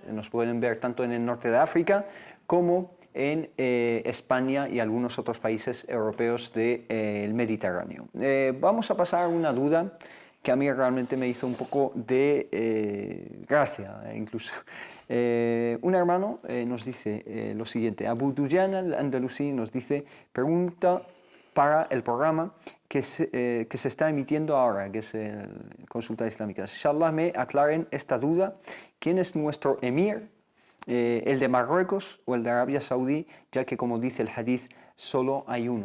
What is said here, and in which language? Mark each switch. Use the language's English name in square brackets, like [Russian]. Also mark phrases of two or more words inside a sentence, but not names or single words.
[Spanish] Nos pueden ver tanto en el norte de África como en España y algunos otros países europeos del Mediterráneo. Vamos a pasar a una duda que a mí realmente me hizo un poco de gracia, incluso. Un hermano nos dice lo siguiente: Abu Dujan al-Andalusi nos dice, pregunta para el programa que se está emitiendo ahora, que es Consulta Islámica. Inshallah me aclaren esta duda. ¿Quién es nuestro emir? ¿El de Marruecos o el de Arabia Saudí? Ya que, como dice el hadith, solo hay uno.